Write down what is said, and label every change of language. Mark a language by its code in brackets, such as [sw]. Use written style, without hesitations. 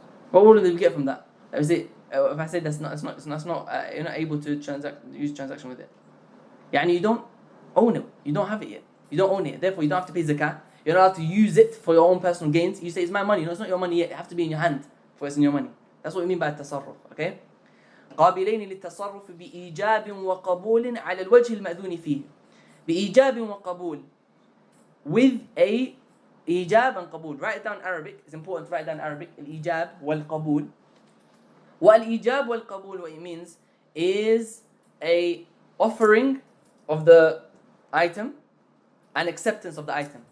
[en] What ruling do we get from that? If I say you're not able to use transaction with it. يعني you don't own it. You don't have it yet. You don't own it. Therefore, you don't have to pay zakah. You're not allowed to use it for your own personal gains. You say it's my money. No, it's not your money yet. It has to be in your hand for it's in your money. That's what we mean by التصرف. Okay? [ar] قابلين للتصرف بإيجاب وقبول على الوجه المأذون فيه. بإيجاب وقبول. [en] With a إيجاب and قبول. Write it down in Arabic. It's important to write down Arabic. [ar] الإيجاب والقبول. [en] والإيجاب والقبول, what it means is a offering of the item and acceptance of the item.